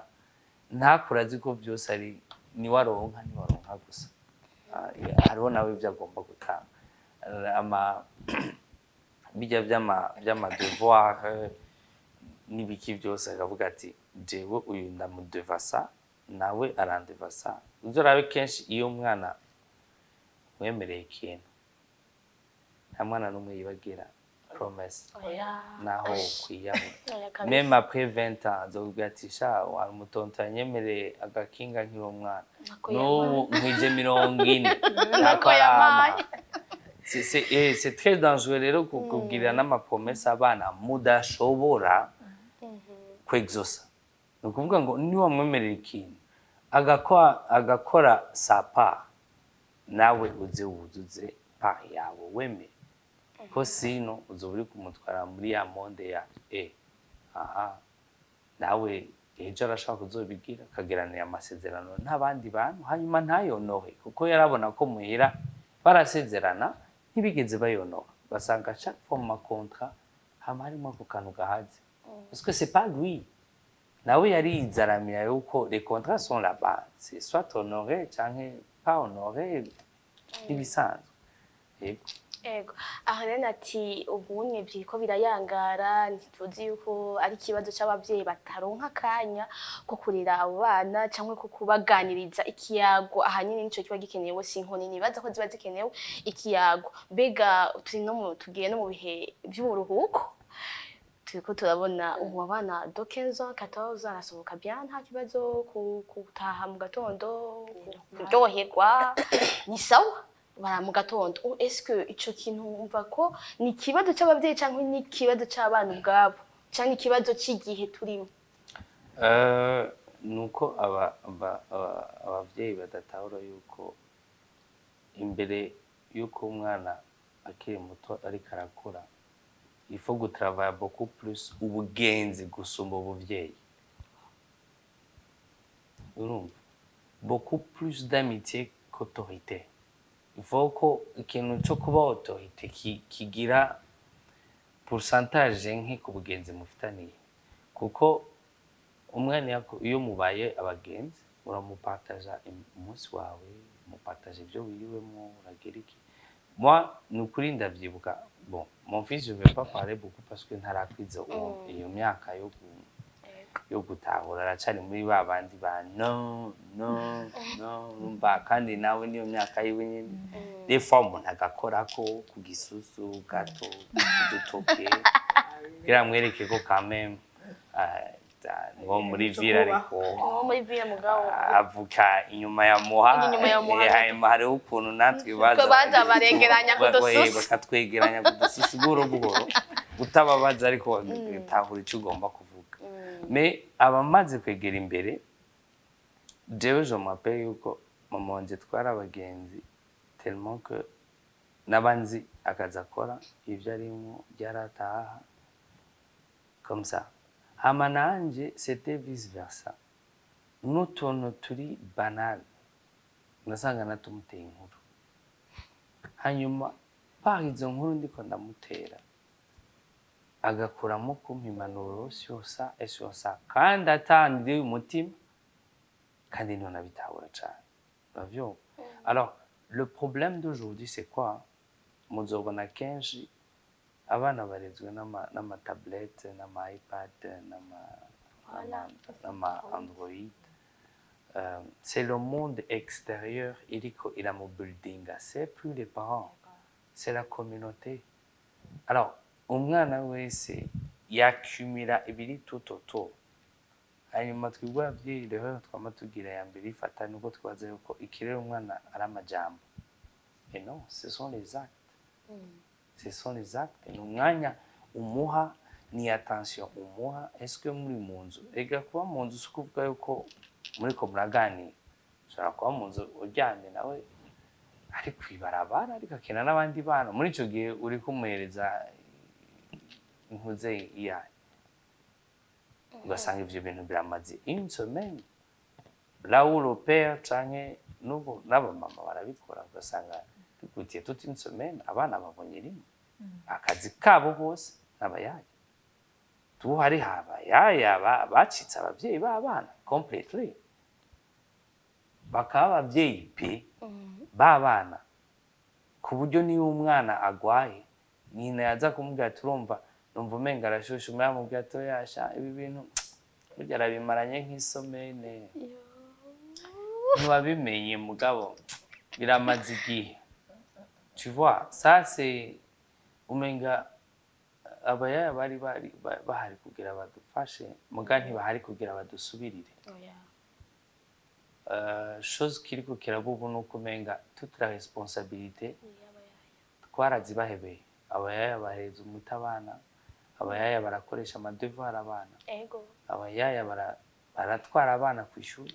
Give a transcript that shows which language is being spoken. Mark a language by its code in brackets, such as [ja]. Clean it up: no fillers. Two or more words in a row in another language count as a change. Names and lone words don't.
[rn] ntakura azi ko byose ari niwaronka gusa hariho nawe ibyo agomba gutanga bijya by'ama devoir n'ibiki byose akavuga ati jewe uyu ndamudevasa nawe arandevasa uzorabe kenshi iyo umwana mwemereye ikintu nta mwana n'umwe yibagira promesse oya naho kwiyahura oya kabisa [fr] même après 20 ans [rn] nzokubwira ati sha wa mutonto yanyemereye agakinga nkiri umwana n'ubu nkwije 40 nako yamaye [fr] c'est très dangereux [rn] rero kukubwirira n'amapromesse abana mudashobora kwexosa ni ukuvuga ngo niwamwemerera ikintu agakora [fr] sa part [rn] nawe uze wuzuze part yawe wemere ko sino uzoba uri kumutwara muri ya monde ya aha nawe ejo arashaka kuzobigira akageranira amasezerano n'abandi bantu hanyuma ntayonohe kuko yarabona ko muhira barasezerana ntibigeze bayonoha basanga [fr] chaque fois [rn] mu makontra hama harimo ako kantu gahaze [fr] parce que c'est pas lui [rn] nawe yarizaramira yuko [fr] les contrats sont là-bas c'est soit honoré [rn] canke [fr] pas honoré [rn] ibisanzwe yego ego aha rero ati ubunye byiko birayangara ntituzi yuko ari ikibazo c'abavyeyi bataronka akanya ko kurera abo bana cyangwa ko kubaganiriza ikiyago ahanyine nico kiba gikenewe sinkoni nibaza ko ziba zikenewe ikiyago bega turi no tugiye no mu bihe by'uburuhuko turiko turabona ubu abana do 15 ans 14 arasohoka bien nta kibazo kutaha mu gatondo kuryoherwa ni sawa bara mu gatondo [fr] est-ce que [rn] ico kintu umva ko ni kibazo c'abavyeyi cyangwa ni kibazo c'abana ubwabo cyangwa ikibazo c'igihe turimo nuko abavyeyi badatahura yuko imbere yuko umwana akiri muto ariko arakura [fr] il faut travailler beaucoup plus [rn] ubugenzi gusumba ubuvyeyi urumva [fr] beaucoup plus d'amitié qu'autorité il [rn] faut ko ikintu cyo kuba autorité kigira pourcentage nke ku bugenzi mufitaniye kuko umwana iyo mubaye abagenzi uramupartaja umunsi wawe mupartaje ibyo wiriwemo uragira iki moi nukuri ndavyibuka [fr] bon mon fils je vais pas parler beaucoup parce que [rn] ntarakwiza iyo myaka yo gutahura aracari muri babandi ba no umva kandi nawe niyo myaka yiwe nyine [fr] des fois [rn] umuntu agakorako ku gisusu gato kudutoke biramwereke ko [fr] quand même [rn] ngo muri vira ariko avuka inyuma ya muha hariho ukuntu natwe baza baregeranya kudususu bakatwegeranya kudususu buhoro utababaza ariko batahura icyo ugomba kuvuga mais abamaze kwegera imbere jewe [fr] je m'appelle [rn] yuko mama wanje twara abagenzi [fr] tellement que [rn] nabanzi akaza akora ivyo arimo byarataha [fr] comme ça [rn] hama nanje [fr] c'était vice versa [rn] n'utuntu turi banal nasanga natumuteye inkuru hanyuma par izo nkuru ndiko ndamutera agakuramo kumpa impanuro [fr] sur ça [rn] kandi atandire umutima kandi niho nabitahura cane uravyumva [fr] alors le problème d'aujourd'hui c'est quoi [rn] muzobona kenshi abana barezwe n'amatablete n'ama-ipad n'ama-android [fr] c'est le monde extérieur [rn] iriko iramubuildinga [fr] c'est plus les parents c'est la communauté alors [rn] umwana wese yakumira ibiri tutoto hanyuma twebwe abavyeyi rero twama tugira ya mbere ifata nuko twaza yuko ikirero umwana ari amajambo [fr] et non ce sont les actes ce sont les actes [rn] ni umwanya umuha ni attention umuha [fr] est-ce que [rn] muri munzu ega kuba munzu sukuvuga yuko muri ko muraganira ushobora kuba munzu uryamye nawe ari kwibarabara ariko akina n'abandi bana muri ico gihe uri kumuhereza inkuze iyaye ugasanga ivyo bintu biramaze [fr] une semaine là où le père [rn] canke n'ubu n'abamama barabikora ugasanga bigutiye [fr] toute une semaine [rn] abana babonye rimwe akazi kabo bose n'abayaya tu hari habayaya bacitse abavyeyi b'abana completely bakaba abavyeyi pe b'abana ku buryo niyo umwana agwaye nyina yaza kumubwira turumva numva umenga arashusha umwana mubwira to yasha ibi bintu burya arabimaranye nk'isomene ntiwabimenye mugabo biramaze igihe [fr] tu vois ça c'est [rn] umenga abayaya bari bahari kugira badufashe muga ntibahari kugira badusubirire. Chose kiriko kirabubu nuko umenga [fr] toute la responsabilité [rn] twarazibahebeye. Abayaya baheza umuti abana, abayaya barakoresha amadevoir abana, abayaya baratwara abana ku ishuri.